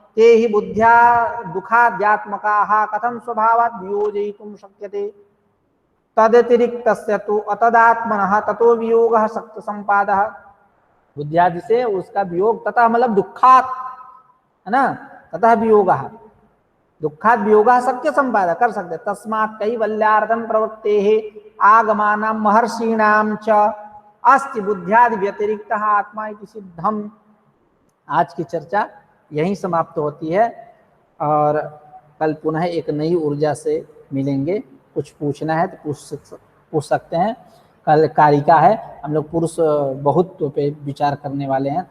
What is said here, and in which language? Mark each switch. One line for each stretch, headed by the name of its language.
Sanskrit: ते ही बुद्ध्या दुखाद्यात्मकाः कथं स्वभावात् वियोजयितुं शक्यते तदतिरिक्तस्य तु अतदात्मनः ततो वियोगः शक्ति संपादः।
Hindi: बुद्ध्यादि से उसका वियोग, तथा मतलब दुखात है ना, ततः वियोगः, दुखात वियोगः शक्य संपादः कर सकते।
Sanskrit: तस्मात् कैवल्यार्थं प्रवृत्तेः आगमानां महर्षीणां च अस्ति बुद्ध्यादि व्यतिरिक्त आत्मा इति सिद्धम।
Hindi: आज की चर्चा यहीं समाप्त होती है और कल पुनः एक नई ऊर्जा से मिलेंगे। कुछ पूछना है तो पूछ सकते हैं। कल कारिका है, हम लोग पुरुष बहुत्व पे विचार करने वाले हैं।